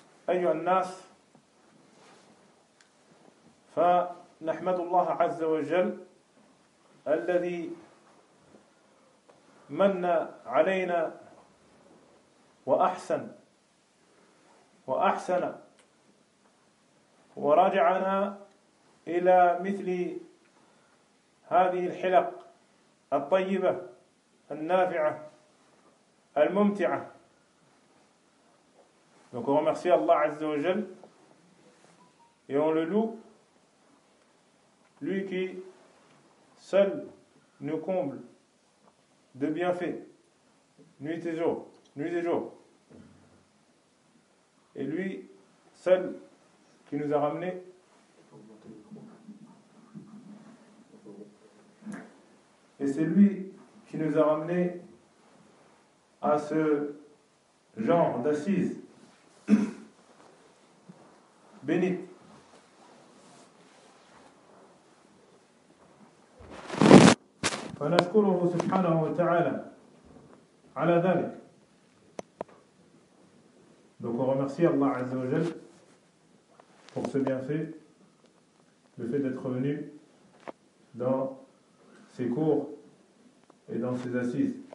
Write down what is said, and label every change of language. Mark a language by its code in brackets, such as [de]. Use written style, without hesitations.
[ar] أيها الناس فنحمد الله عز وجل الذي من علينا وأحسن ورجعنا إلى مثل هذه الحلق الطيبة النافعة الممتعة. [fr] Donc on remercie Allah Azza wa Jal et on le loue, lui qui seul nous comble de bienfaits nuit et jour, et lui seul qui nous a ramené et c'est lui qui nous a ramené à ce genre d'assises bénites. [ar] فنشكره سبحانه وتعالى على ذلك. [fr] Donc on remercie Allah Azza wa Jal pour ce bienfait, le fait d'être venu dans ses cours et dans ses assises.